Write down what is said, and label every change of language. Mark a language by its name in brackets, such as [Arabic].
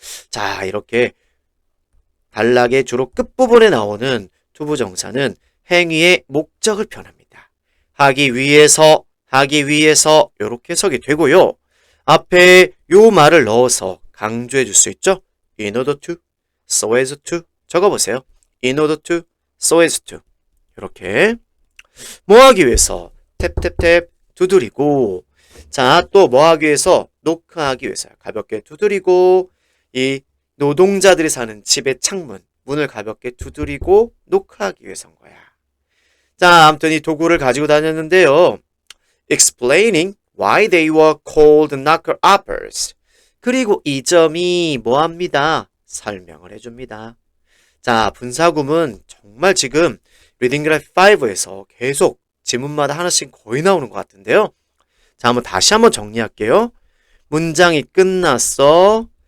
[Korean] 자, 이렇게 단락의 주로 끝부분에 나오는 투부정사는 행위의 목적을 표현합니다. 하기 위해서 이렇게 해석이 되고요. 앞에 요 말을 넣어서 강조해 줄 수 있죠. [English] In order to, so as to [Korean] 적어보세요. [English] In order to, so as to [Korean] 이렇게 뭐 하기 위해서 탭탭탭 두드리고 자, 또 뭐 하기 위해서 노크하기 위해서 가볍게 두드리고 이 노동자들이 사는 집의 창문 문을 가볍게 두드리고 노크하기 위해서인 거야. 자, 아무튼 이 도구를 가지고 다녔는데요. [English] Explaining why they were called knocker-uppers. [Korean] 그리고 이 점이 뭐합니다? 설명을 해줍니다. 자, 분사구문 정말 지금 리딩 그래프 5에서 계속 지문마다 하나씩 거의 나오는 것 같은데요. 자, 다시 한번 정리할게요. 문장이 끝났어.